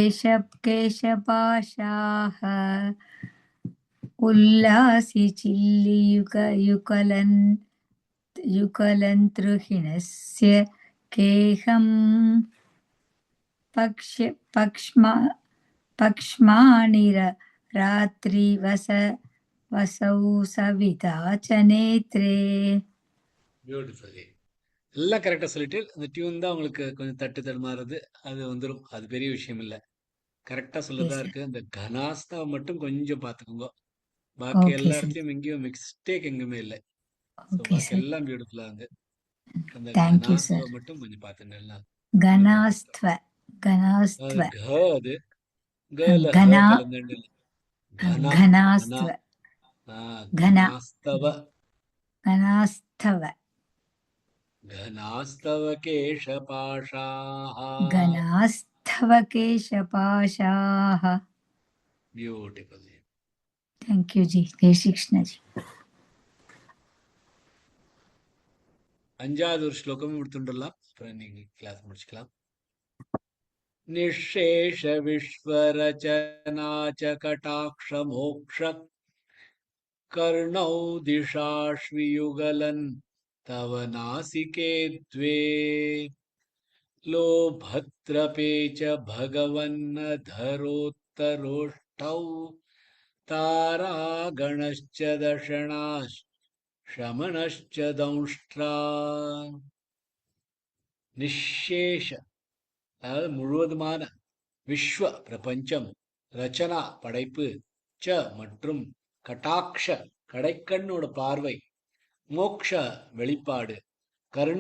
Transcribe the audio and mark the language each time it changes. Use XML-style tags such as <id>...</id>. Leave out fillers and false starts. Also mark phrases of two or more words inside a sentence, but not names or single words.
<sa>केशपाशाः उल्लासि चिल्लियुगलन् युगलन्त्रुहिणस्य केहम् पक्ष्माणि रात्रिवसौ सविता च नेत्रे.</sa> <ta>பியூட்டிஃபுல்லி எல்லாம் கரெக்டா சொல்லிட்டு அந்த டியூன் தான் உங்களுக்கு கொஞ்சம் தட்டு தடுமாறுது, அது வந்துடும், அது பெரிய விஷயம் இல்லை, கரெக்டா சொல்லதா இருக்கு. அந்த கனாஸ்தாவை மட்டும் கொஞ்சம் பார்த்துக்கோங்க, பாக்கி எல்லா இடத்துலயும் எங்கேயும் மிஸ்டேக் எங்குமே இல்லை. பாக்கி எல்லாம் பியூட்டிஃபுல்லா இருந்து அந்த கனாஸ்தாவை மட்டும் கொஞ்சம் பார்த்துங்க. கனாஸ்த்வ அது கனாஸ்தவ</ta> <sa>घनास्तव घनास्तव केशपाशाः केशपाशाः.</sa> <hi>ब्यूटिफुल.</hi> <en>thank you</en> <hi>जी. जय श्री कृष्ण जी.</hi> <ta>5வது ஒரு ஸ்லோகம் எடுத்துடலாம், அப்புறம் நீங்க கிளாஸ் முடிச்சுக்கலாம்.</ta> <sa>निःशेष विश्वरचनाच्च कटाक्ष मोक्ष कर्णौ दिशाश्वियुगलन् तव नासिके द्वे लोभत्रपे च भगवन्नधरोत्तरोष्ठौ तारागणश्च दशनाश्रमणश्च दंष्ट्रा. நிஷேஷ அதாவது முழுவதுமான, விஸ்வ பிரபஞ்சம், ரச்சனா படைப்பு, ச மற்றும் கட்டாக்ஷ கடைக்கண்ணோட பார்வை, மோக்ஷ வெளிப்பாடு, கர்ணோ</sa>